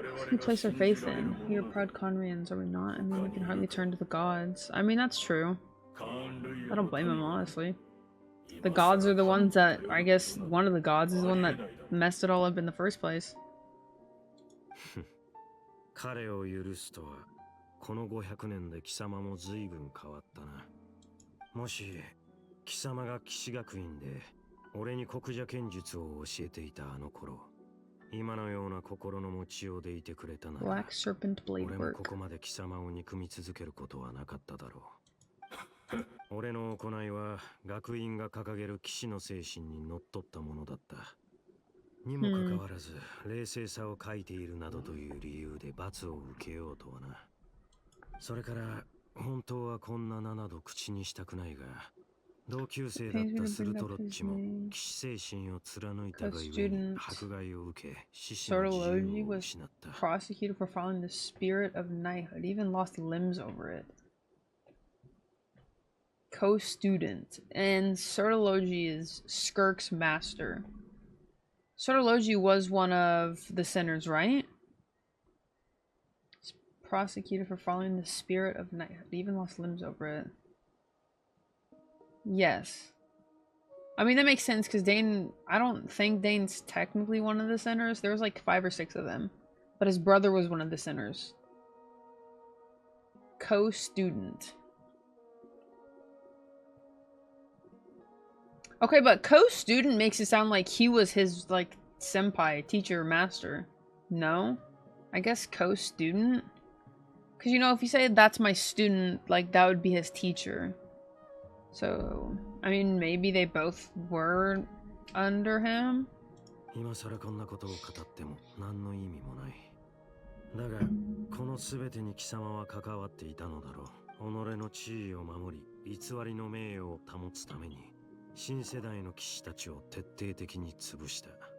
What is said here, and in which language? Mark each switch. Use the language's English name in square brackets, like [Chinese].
[English] We place our faith in. We are proud Conrians, are we not? I mean, we can hardly turn to the gods. I mean, that's true. I don't blame him, honestly. The gods are the ones that, I guess, one of the gods is the one that messed it all up in the first place. [Japanese] 彼を許すとは、この500年で貴様も随分変わったな。もし、貴様が騎士学院で、俺に国者剣術を教えていたあの頃、今のような心の持ちようでいてくれたなら、俺もここまで貴様を憎み続けることはなかっただろう。俺の行いは、学院が掲げる騎士の精神にのっとったものだった。にもかかわらず、冷静さを欠いているなどという理由で罰を受けようとはな。それから、本当はこんな名など口にしたくないが、同級生だったスルトロッチも騎士精神を貫いたがゆえに迫害を受け、獅子の自由を失った。 [English] Prosecuted for following the spirit of knighthood, even lost limbs over it. Co-student, and Sertology is Skirk's master. Sertology was one of the sinners, right? Prosecuted for following the spirit of knighthood, even lost limbs over it. Yes. I mean, that makes sense, because Dane... I don't think Dane's technically one of the sinners. There was like 5 or 6 of them. But his brother was one of the sinners. Co-student. Okay, but co-student makes it sound like he was his, like, senpai, teacher, master. No? I guess co-student? Because, you know, if you say that's my student, like, that would be his teacher. So, I mean, maybe they both were under him? [Japanese] 今更こんなことを語っても何の意味もない。だが、この全てに貴様は関わっていたのだろう。己の地位を守り、偽りの名誉を保つために、新世代の騎士たちを徹底的に潰した。